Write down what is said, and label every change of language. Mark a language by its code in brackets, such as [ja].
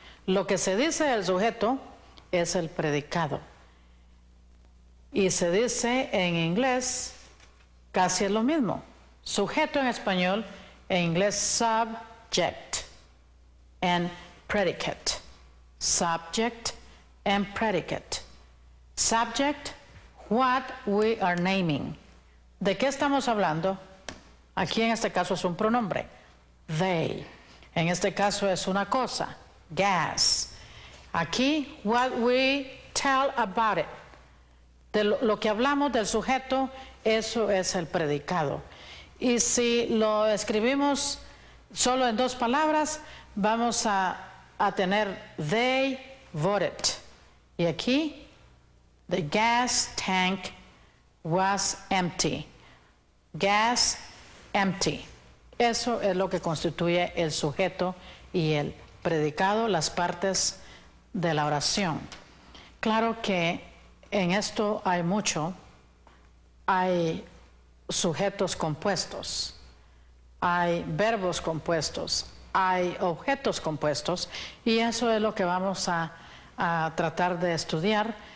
[es] Lo que se dice del sujeto es el predicado. Y se dice en inglés, casi es lo mismo. Sujeto en español, en inglés [en] subject and predicate. Subject and predicate. Subject, what we are naming. [es] ¿De qué estamos hablando? Aquí en este caso es un pronombre. They. En este caso es una cosa. Gas. [en] Aquí, what we tell about it. [es] De lo que hablamos del sujeto, eso es el predicado. Y si lo escribimos solo en 2 palabras, vamos a a tener [en] they voted. [es] Y aquí, [en] the gas tank was empty. Gas empty. [es] Eso es lo que constituye el sujeto y el predicado, las partes de la oración. Claro que en esto hay sujetos compuestos, hay verbos compuestos, hay objetos compuestos, y eso es lo que vamos a tratar de estudiar.